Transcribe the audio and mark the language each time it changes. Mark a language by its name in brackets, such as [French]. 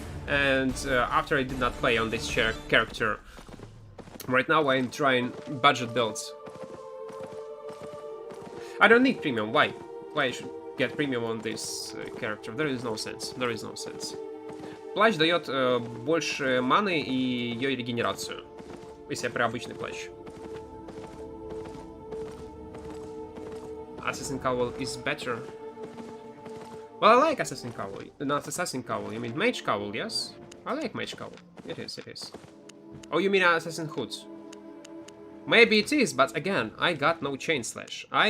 [English] And after I did not play on this character, right now I'm trying budget builds. I don't need premium. Why? Why I should get premium on this character? There is no sense. There is no sense. [Russian] Плащ дает больше маны и ее регенерацию, если я про обычный плащ. [English] Assassin Cowl is better. Well, I like Assassin Cowl. Not Assassin Cowl, you mean Mage Cowl, yes? I like Mage Cowl. It is, it is. Oh, you mean Assassin Hood? Maybe it is, but again, I got no Chain Slash.